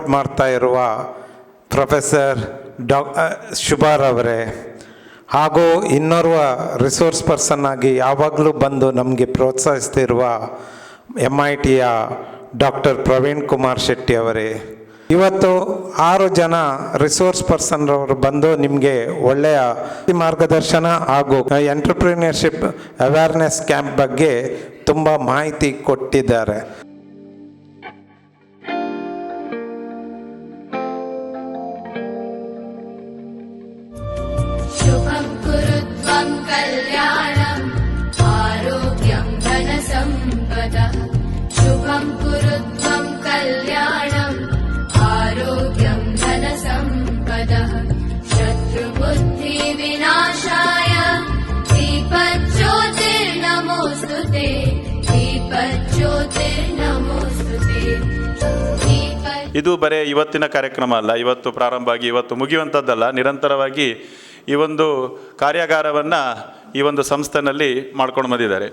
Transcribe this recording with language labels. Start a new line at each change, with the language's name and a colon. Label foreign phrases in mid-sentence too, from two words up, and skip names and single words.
Kannada: ಮಾಡ್ತಾ ಇರುವ ಪ್ರೊಫೆಸರ್ ಶುಭಾರವರೇ, ಹಾಗೂ ಇನ್ನೋರ್ವ
English: resource person
Kannada: ಆಗಿ ಯಾವಾಗಲೂ ಬಂದು ನಮಗೆ ಪ್ರೋತ್ಸಾಹಿಸ್ತಿರುವ MITಯ ಡಾಕ್ಟರ್ ಪ್ರವೀಣ್ ಕುಮಾರ್ ಶೆಟ್ಟಿ ಅವರೇ, ಇವತ್ತು 6 ಜನ
English: resource personರವರು
Kannada: ಬಂದು ನಿಮಗೆ ಒಳ್ಳೆಯ ಮಾರ್ಗದರ್ಶನ ಹಾಗೂ
English: entrepreneurship awareness camp
Kannada: ಬಗ್ಗೆ ತುಂಬ ಮಾಹಿತಿ ಕೊಟ್ಟಿದ್ದಾರೆ.
Sanskrit: ಶುಭಂ ಕುರು ತ್ವಂ ಕಲ್ಯಾಣಂ ಆರೋಗ್ಯಂ ಧನ ಸಂಪದಃ. ಶುಭಂ ಕುರು ತ್ವಂ ಕಲ್ಯಾಣಂ ಆರೋಗ್ಯಂ ಧನ ಸಂಪದಃ. ಶತ್ರು ಬುದ್ಧಿ ವಿನಾಶಾಯ ದೀಪಜ್ಯೋತಿರ್ನಮೋಸ್ತುತೆ. ದೀಪಜ್ಯೋತಿರ್ನಮೋಸ್ತುತೆ.
Kannada: ಇದು ಬರೀ ಇವತ್ತಿನ ಕಾರ್ಯಕ್ರಮ ಅಲ್ಲ, ಇವತ್ತು ಪ್ರಾರಂಭ ಆಗಿ ಇವತ್ತು ಮುಗಿಯುವಂಥದ್ದಲ್ಲ. ನಿರಂತರವಾಗಿ ಈ ಒಂದು ಕಾರ್ಯಾಗಾರವನ್ನು ಈ ಒಂದು ಸಂಸ್ಥೆಯಲ್ಲಿ ಮಾಡ್ಕೊಂಡು ಬಂದಿದ್ದಾರೆ.